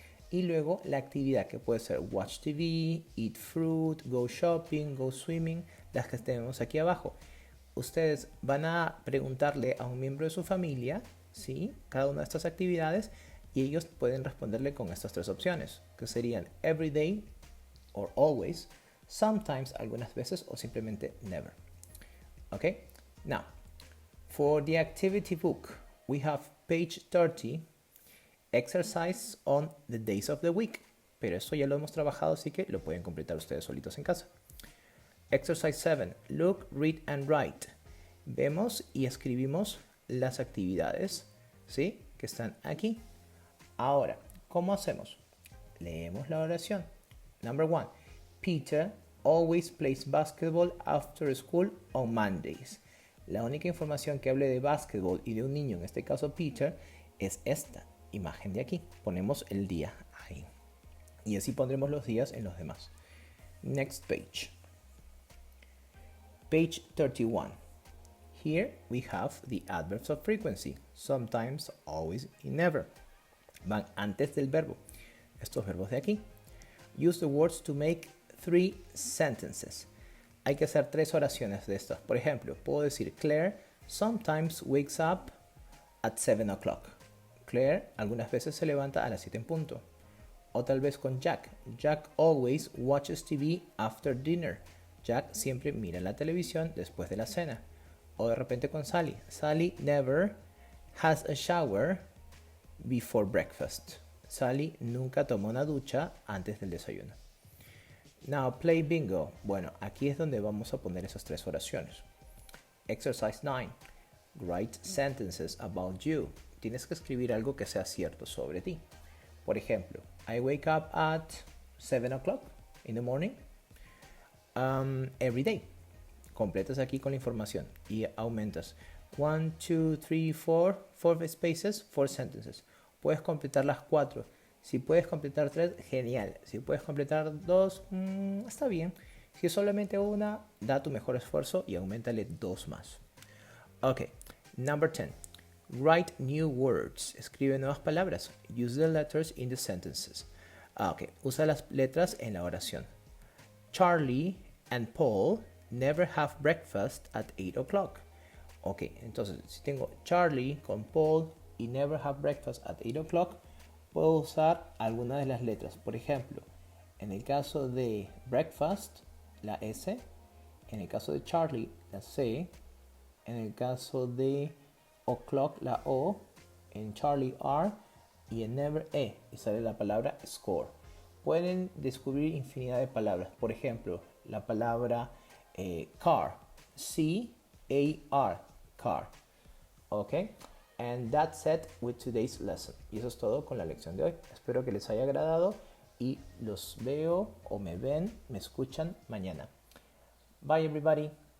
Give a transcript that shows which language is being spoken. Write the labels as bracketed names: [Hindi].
[Spanish] Y luego la actividad que puede ser [English] watch TV, eat fruit, go shopping, go swimming, [Spanish] las que tenemos aquí abajo. Ustedes van a preguntarle a un miembro de su familia, ¿sí? Cada una de estas actividades y ellos pueden responderle con estas tres opciones, que serían [English] every day or always, [Spanish] sometimes, algunas veces o simplemente never. [English] Okay? Now, for the activity book, we have page 30, exercise on the days of the week. [Spanish] Pero eso ya lo hemos trabajado, así que lo pueden completar ustedes solitos en casa. [English] Exercise 7, look, read and write. [Spanish] Vemos y escribimos las actividades, ¿sí? Que están aquí. Ahora, ¿cómo hacemos? Leemos la oración. [English] Number 1, Peter always plays basketball after school on Mondays. [Spanish] La única información que hable de básquetbol y de un niño, en este caso Peter, es esta imagen de aquí. Ponemos el día ahí. Y así pondremos los días en los demás. [English] Next page. Page 31. Here we have the adverbs of frequency. Sometimes, always y never. [Spanish] Van antes del verbo. Estos verbos de aquí. [English] Use the words to make 3 sentences. [Spanish] Hay que hacer 3 oraciones de estas. Por ejemplo, puedo decir [English] Claire sometimes wakes up at 7 o'clock. [Spanish] Claire algunas veces se levanta a las 7 en punto. O tal vez con Jack. [English] Jack always watches TV after dinner. [Spanish] Jack siempre mira la televisión después de la cena. O de repente con Sally. [English] Sally never has a shower before breakfast. [Spanish] Sally nunca toma una ducha antes del desayuno. [English] Now play bingo. [Spanish] Bueno, aquí es donde vamos a poner esas 3 oraciones. Exercise 9. [English] Write sentences about you. [Spanish] Tienes que escribir algo que sea cierto sobre ti. [English] Por ejemplo, I wake up at 7 o'clock in the morning every day. [Spanish] Completas aquí con la información y aumentas 1, 2, 3, [English] 4 spaces, 4 sentences. [Spanish] Puedes completar las 4 Si puedes completar 3, genial. Si puedes completar 2, está bien. Si es solamente una, da tu mejor esfuerzo y auméntale 2 más. [English] Ok, number 10. Write new words. [Spanish] Escribe nuevas palabras. [English] Use the letters in the sentences. [Spanish] Ok, usa las letras en la oración. [English] Charlie and Paul never have breakfast at 8 o'clock. [Spanish] Ok, entonces si tengo Charlie con Paul y [English] never have breakfast at 8 o'clock, [Spanish] puedo usar alguna de las letras. Por ejemplo, en el caso de breakfast, la S. En el caso de Charlie, la C. En el caso de o'clock, la O. En Charlie, R. Y en never, E. Y sale la palabra score. Pueden descubrir infinidad de palabras. Por ejemplo, la palabra car. [English] C-A-R. Car. Ok. And that's it with today's lesson. [Spanish] Y eso es todo con la lección de hoy. Espero que les haya agradado y los veo o me ven, me escuchan mañana. [English] Bye everybody.